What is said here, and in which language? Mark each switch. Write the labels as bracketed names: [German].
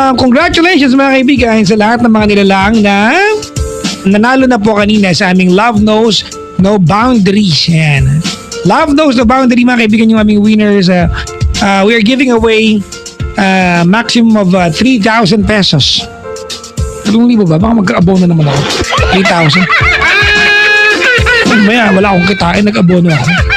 [Filipino] Congratulations, mga kaibigan, sa lahat ng mga nilalang na nanalo na po kanina sa aming Love Knows No Boundaries. Yan. Love Knows No Boundary, mga kaibigan, yung aming winners. [English] We are giving away maximum of 3,000 pesos. [Filipino] 3,000 ba? Baka magka-abono naman ako. 3,000. Maya, wala akong kitain, nag-abono ako.